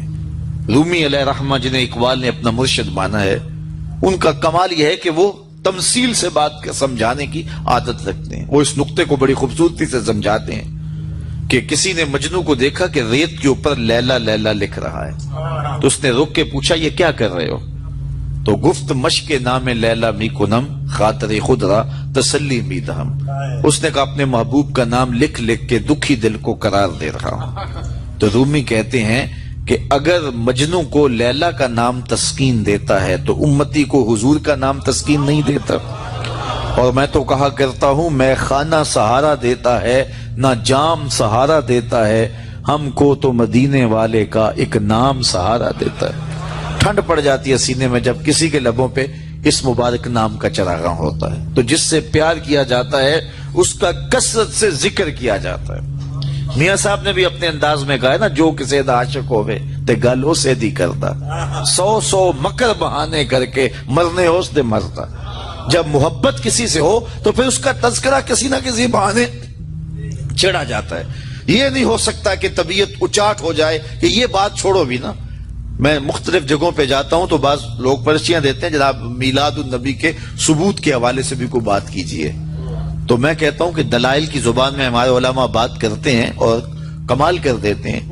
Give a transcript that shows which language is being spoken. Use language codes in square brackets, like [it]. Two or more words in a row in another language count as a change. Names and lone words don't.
[ur] رومی علیہ رحمہ جنہیں اقبال نے اپنا مرشد مانا ہے, ان کا کمال یہ ہے کہ وہ تمثیل سے بات سمجھانے کی عادت رکھتے ہیں. وہ اس نقطے کو بڑی خوبصورتی سے سمجھاتے ہیں کہ کسی نے مجنو کو دیکھا کہ ریت کے اوپر لیلا لیلا لکھ رہا ہے, تو اس نے رک کے پوچھا یہ کیا کر رہے ہو؟ [fa] تو گفت مشق نام لیلا می کنم خاطر خود را تسلی می دہم. [ur] اس نے کہا اپنے محبوب کا نام لکھ لکھ کے دکھی دل کو قرار دے رہا ہوں. تو رومی کہتے ہیں کہ اگر مجنو کو لیلا کا نام تسکین دیتا ہے تو امتی کو حضور کا نام تسکین نہیں دیتا. اور میں تو کہا کرتا ہوں میں خانہ سہارا دیتا ہے نہ جام سہارا دیتا ہے, ہم کو تو مدینے والے کا ایک نام سہارا دیتا ہے. ٹھنڈ پڑ جاتی ہے سینے میں جب کسی کے لبوں پہ اس مبارک نام کا چراغاں ہوتا ہے. تو جس سے پیار کیا جاتا ہے اس کا کثرت سے ذکر کیا جاتا ہے. میاں صاحب نے بھی اپنے انداز میں کہا ہے نا, [pa] جو کسی دا عاشق ہوئے تے گل ہو سے دی کرتا, 100 مکر بہانے کر کے مرنے ہوس دے مرتا. [ur] جب محبت کسی سے ہو تو پھر اس کا تذکرہ کسی نہ کسی بہانے چڑھا جاتا ہے. یہ نہیں ہو سکتا کہ طبیعت اچاٹ ہو جائے کہ یہ بات چھوڑو بھی نا, میں مختلف جگہوں پہ جاتا ہوں تو بعض لوگ پرچیاں دیتے ہیں جناب میلاد النبی کے ثبوت کے حوالے سے بھی کوئی بات کیجئے، تو میں کہتا ہوں کہ دلائل کی زبان میں ہمارے علماء بات کرتے ہیں اور کمال کر دیتے ہیں.